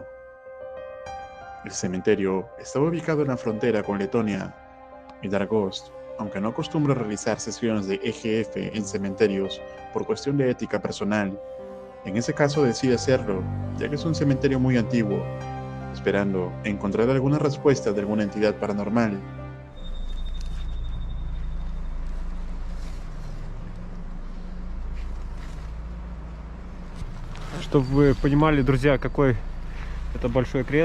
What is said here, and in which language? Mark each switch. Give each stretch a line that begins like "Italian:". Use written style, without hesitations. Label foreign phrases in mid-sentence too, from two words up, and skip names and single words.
Spanish: El cementerio estaba ubicado en la frontera con Letonia, y Dark Ghost, aunque no acostumbra realizar sesiones de EGF en cementerios por cuestión de ética personal, en ese caso decide hacerlo, ya que es un cementerio muy antiguo, esperando encontrar alguna respuesta de alguna entidad paranormal.
Russian: Чтобы вы понимали, друзья, какой это большой крест.